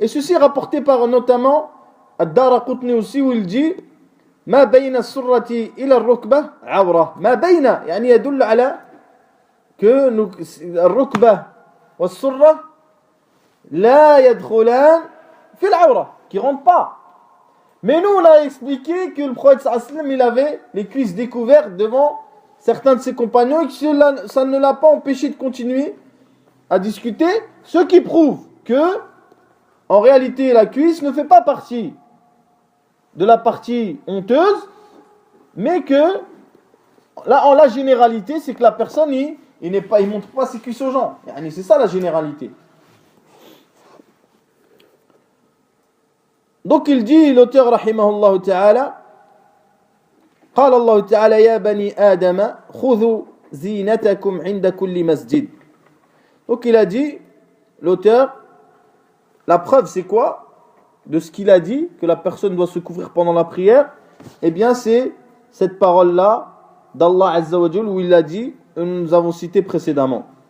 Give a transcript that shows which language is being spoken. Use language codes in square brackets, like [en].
[fr] Et ceci est rapporté par notamment Ad-Daraqutni aussi, où il dit [ar] ما بين السرة إلى الركبة عورة ما بين يدل على [fr] que [ar] الركبة والسرة لا يدخلان في العورة, [fr] qui rentrent pas. Mais nous on a expliqué que le prophète sallallahu alayhi wa sallam, il avait les cuisses découvertes devant certains de ses compagnons, et que ça ne l'a pas empêché de continuer à discuter, ce qui prouve que en réalité la cuisse ne fait pas partie de la partie honteuse, mais que là en la généralité, c'est que la personne il montre pas ses cuisses aux gens. C'est ça la généralité. Donc il dit, l'auteur rahimahullah ta'ala, [ar] قال الله تعالى يا بني آدم خذوا زينتكم عند كل مسجد. [fr] Donc il a dit, l'auteur, la preuve c'est quoi de ce qu'il a dit, que la personne doit se couvrir pendant la prière? Eh bien c'est cette parole-là d'Allah Azza wa Jal où il a dit, nous avons cité précédemment.